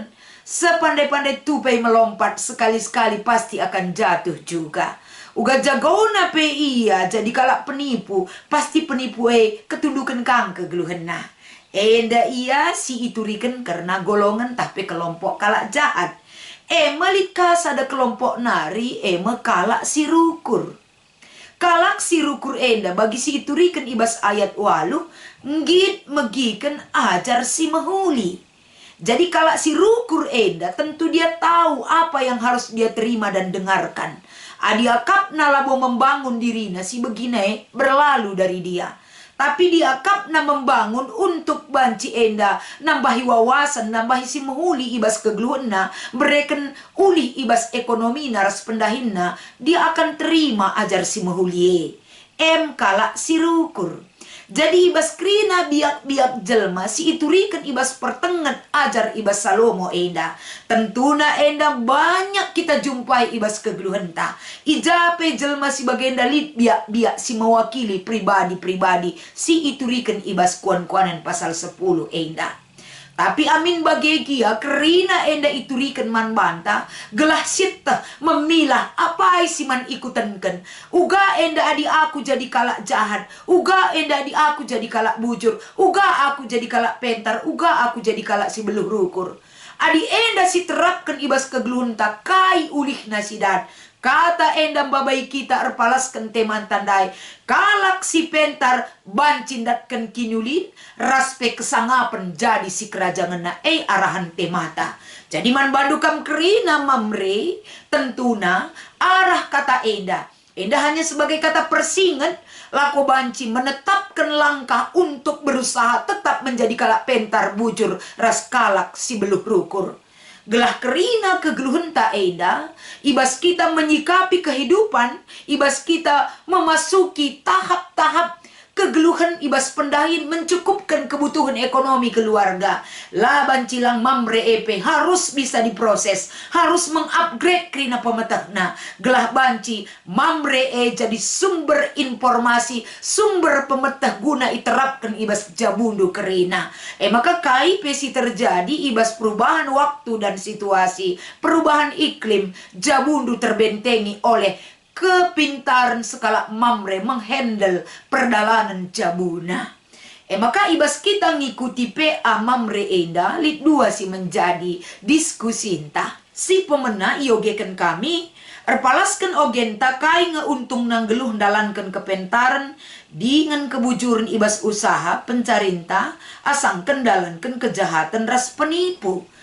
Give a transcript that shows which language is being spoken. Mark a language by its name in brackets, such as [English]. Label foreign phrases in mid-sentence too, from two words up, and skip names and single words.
[Indonesian] Sepandai-pandai tupai melompat sekali-sekali pasti akan jatuh juga. [Batak Karo] Uga jagona pe iya jadi kalak penipu pasti penipu ketundukan kang kegeluhenna. Enda iya si iturikan karena golongan tapi kelompok kalak jahat. Malika sada kelompok nari kalak si rukur. Kalak si rukur enda bagi si iturikan ibas ayat walu ngit megikan ajar si mahuli. [Indonesian] Jadi kalau [Batak Karo] si rukur enda [Indonesian] tentu dia tahu apa yang harus dia terima dan dengarkan. [Batak Karo] Adia kapna labo [Indonesian] membangun dirinya si begini berlalu dari dia. Tapi dia [Batak Karo] kapna [Indonesian] membangun untuk [Batak Karo] banci enda nambahi wawasan, nambahi si mehuli ibas kegluhna, bereken uli ibas ekonomi naras pendahinna, [Indonesian] dia akan terima ajar [Batak Karo] si mehuli. Kala si rukur. Jadi ibas krina biak-biak jelma si iturikan ibas pertengat ajar ibas salomo enda. Tentuna enda banyak kita jumpai ibas kegluhenta. Ijape jelma si bagenda lit biak-biak si mewakili pribadi-pribadi si iturikan ibas kuan-kuanan pasal 10 enda. Tapi amin bagegia kerina enda iturikan man banta gelah sita memilah apa si man ikutankan. Uga enda adi aku jadi kalak jahat, uga enda adi aku jadi kalak bujur, uga aku jadi kalak pentar, uga aku jadi kalak si beluh rukur. Adi enda si terapkan ibas kegluhunta kai ulih nasidat. Kata endam babai kita erpalaskan teman tandai. Kalak si pentar bancindatkan kinyulin. Raspe kesangapan jadi si kerajaan na arahan temata. Jadi man bandukam kerina mamre. Tentuna arah kata enda. [Indonesian] Enda hanya sebagai kata persingat. [Batak Karo] Lako banci [Indonesian] menetapkan langkah untuk berusaha tetap menjadi [Batak Karo] kalak pentar bujur. Ras kalak si beluh rukur. Gelah kerina kegluhenta enda, [Indonesian] ibas kita menyikapi kehidupan, ibas kita memasuki tahap-tahap kegeluhan ibas pendahin mencukupkan kebutuhan ekonomi keluarga. [Batak Karo] Laban cilang mamre epe [Indonesian] harus bisa diproses, harus mengupgrade [Batak Karo] kerina pemetakna. Gelah banci mamre jadi sumber informasi, sumber pemetah guna iterapkan ibas jabundu kerina. [Indonesian] Maka [Batak Karo] kai pesi [Indonesian] terjadi ibas perubahan waktu dan situasi, perubahan iklim, jabundu terbentengi oleh kepintaran skala mamre menghandle perdalanan jabuna. [Batak Karo] Maka ibas kita ngikuti PA mamre enda lit dua si menjadi diskusi entah. Si pemena iogeken kami erpalaskan ogenta kai ngeuntung nanggeluh dalankan kepentaran dengan kebujuran ibas usaha pencarinta asang kendalankan kejahatan ras penipu.